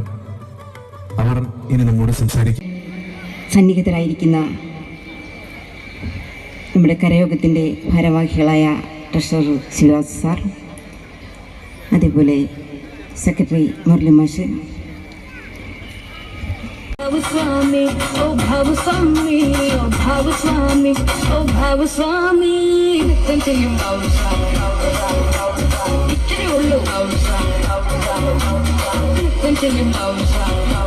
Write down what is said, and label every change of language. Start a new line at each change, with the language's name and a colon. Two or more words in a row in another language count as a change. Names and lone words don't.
Malayalam: അവർ ഇനി നമ്മോട് സംസാരിക്കും. സന്നിഹിതരായിരിക്കുന്ന നമ്മുടെ കരയോഗത്തിൻ്റെ ഭാരവാഹികളായ ട്രഷറർ ശിവരാജ് സാർ, അതേപോലെ സെക്രട്ടറി മുരളി മാഷ്,
English: Swami, oh Bhava Swami, oh Bhava Swami, oh Bhava Swami. Continue, Bhava Swami. Continue, Bhava Swami. Continue, Bhava Swami.